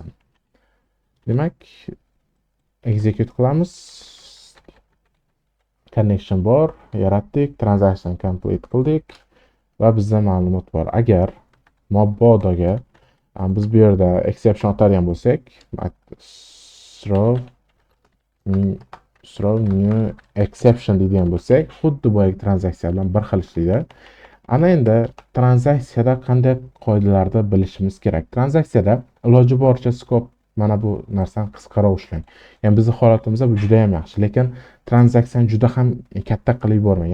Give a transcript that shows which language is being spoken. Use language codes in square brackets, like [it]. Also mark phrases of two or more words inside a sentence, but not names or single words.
[uz] Demak, execute qilamiz. Connection bor, yaratdik, [en] transaction complete [uz] qildik va bizda ma'lumot bor. Agar mabodoga biz bu yerda exception otadigan bo'lsak, [en] throw new exception [uz] deydigan bo'lsak, xuddi boyagi transaksiya bilan bir xil ishlaydi. Ana endi transaksiyada qanday qoidalarni bilishimiz kerak. Transaksiyada iloji boricha scope mana bu narsani qisqaroq ishlang. Ya'ni bizning holatimizda bu juda ham yaxshi, lekin tranzaksiyani juda ham katta qilib yubormang.